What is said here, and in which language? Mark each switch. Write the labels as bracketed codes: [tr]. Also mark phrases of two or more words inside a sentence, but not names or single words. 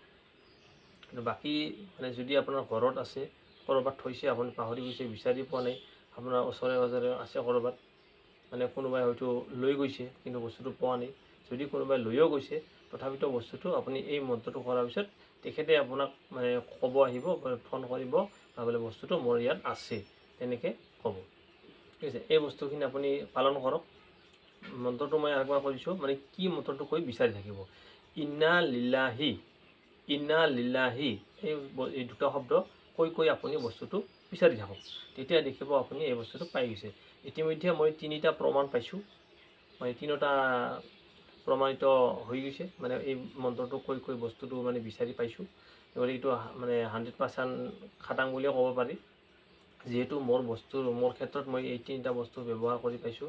[as] কিন্তু বাকী মানে যদি আপোনাৰ ঘৰত আছে, ক'ৰবাত থৈছে, আপুনি পাহৰি গৈছে, বিচাৰি পোৱা নাই, আপোনাৰ ওচৰে পাজৰে আছে ক'ৰবাত, মানে কোনোবাই হয়তো লৈ গৈছে কিন্তু বস্তুটো পোৱা নাই, যদি কোনোবাই লৈও গৈছে তথাপিতো বস্তুটো আপুনি এই মন্ত্ৰটো কৰাৰ পিছত তেখেতে আপোনাক মানে ক'ব আহিব, ফোন কৰিব বা বোলে বস্তুটো মোৰ ইয়াত আছে, তেনেকৈ ক'ব। ঠিক আছে, এই বস্তুখিনি আপুনি পালন কৰক। মন্ত্ৰটো মই একবাৰ কৰিছোঁ, মানে কি মন্ত্ৰটো কৈ বিচাৰি থাকিব, [ar] إنا لله, إنا لله [as] এই দুটা শব্দ কৈ আপুনি বস্তুটো বিচাৰি থাকক, তেতিয়া দেখিব আপুনি এই বস্তুটো পাই গৈছে। ইতিমধ্যে মই 3টা প্ৰমাণ পাইছোঁ, মানে 3টা প্ৰমাণিত হৈ গৈছে, মানে এই মন্ত্ৰটো কৈ বস্তুটো মানে বিচাৰি পাইছোঁ। গতিকে এইটো মানে 100% খাটাং বুলিয়ে ক'ব পাৰি, যিহেতু মোৰ ক্ষেত্ৰত মই এই 3টা বস্তু ব্যৱহাৰ কৰি পাইছোঁ।